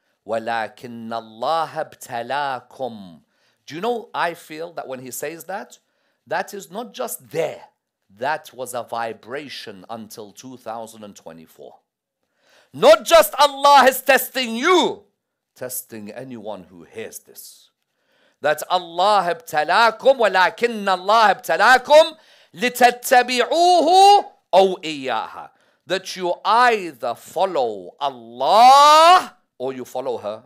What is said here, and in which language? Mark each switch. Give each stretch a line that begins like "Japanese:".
Arabic: وَلَكِنَّ اللَّهَ ابْتَلَاكُمْ.
English: Do you know, I feel that when he says that, that is not just there. That was a vibration until 2024. Not just Allah is testing you, testing anyone who hears this. That Allah
Arabic: ابتلاكم ولكن الله ابتلاكم لتتبعوه أو إياها.
English: That you either follow Allah or you follow her.